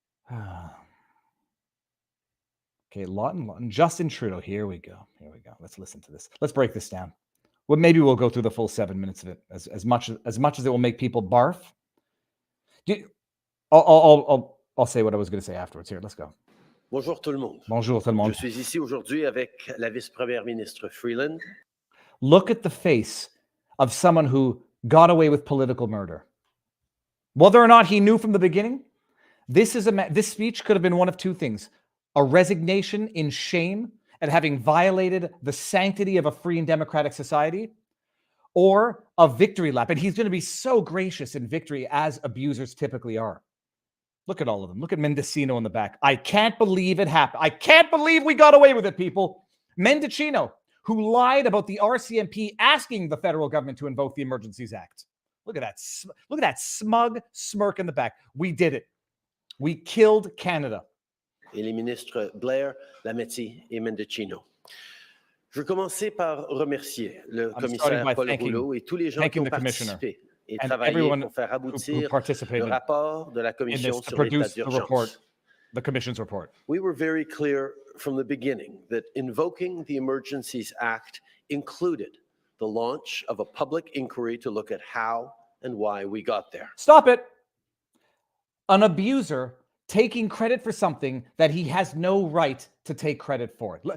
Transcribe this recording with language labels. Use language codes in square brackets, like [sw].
[en] Okay, Lawton. Justin Trudeau. Here we go. Let's listen to this. Let's break this down. Well, maybe we'll go through the full 7 minutes of it, as much as it will make people barf. I'll say what I was going to say afterwards. Here, let's go. [fr] Bonjour tout le monde. Bonjour tout le monde. Je suis ici aujourd'hui avec la vice-première ministre Freeland. [en] Look at the face of someone who got away with political murder. Whether or not he knew from the beginning, this speech could have been one of two things: a resignation in shame at having violated the sanctity of a free and democratic society, or a victory lap. And he's going to be so gracious in victory, as abusers typically are. Look at all of them. Look at Mendicino in the back. I can't believe it happened. I can't believe we got away with it, people. Mendicino, who lied about the RCMP asking the federal government to invoke the Emergencies Act. Look at that. Look at that smug smirk in the back. We did it. We killed Canada. [fr] Et les ministres Blair, Lametti et Mendicino. Je veux commencer par remercier le commissaire Paul Rouleau et tous les gens qui ont participé et travaillé pour faire aboutir le rapport de la Commission sur l'état d'urgence. [en] The Commission's report. We were very clear from the beginning that invoking the Emergencies Act included the launch of a public inquiry to look at how and why we got there. Stop it. An abuser taking credit for something that he has no right to take credit for.